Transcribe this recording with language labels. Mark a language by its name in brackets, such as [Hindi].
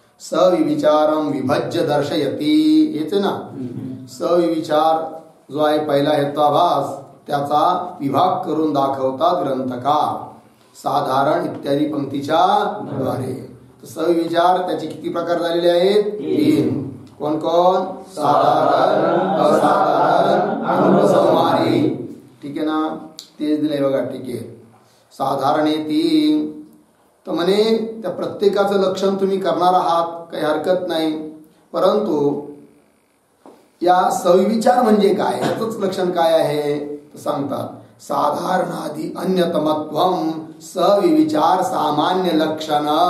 [Sanskrit] सविविचारम विभज्य दर्शयती. [Marathi] येते ना? सविविचार जो आहे पहिला हेत्वाभास, त्याचा विभाग करून दाखवतात ग्रंथकार साधारण इत्यादी पंक्तीच्या द्वारे. सविविचार त्याचे किती प्रकार झालेले आहेत? 3. कोण कोण? साधारण, असाधारण, अनुपसंहारी. ठीक आहे ना? तेच दिलंय बघा. ठीक आहे. साधारण हे 3. तर म्हणे त्या प्रत्येकाचं लक्षण तुम्ही करणार आहात, काही हरकत नाही. परंतु या सविविचार म्हणजे काय, याचंच लक्षण काय आहे तर सांगतात. [Sanskrit] साधारणादि अन्यतमत्वम सविविचार सामान्य लक्षण.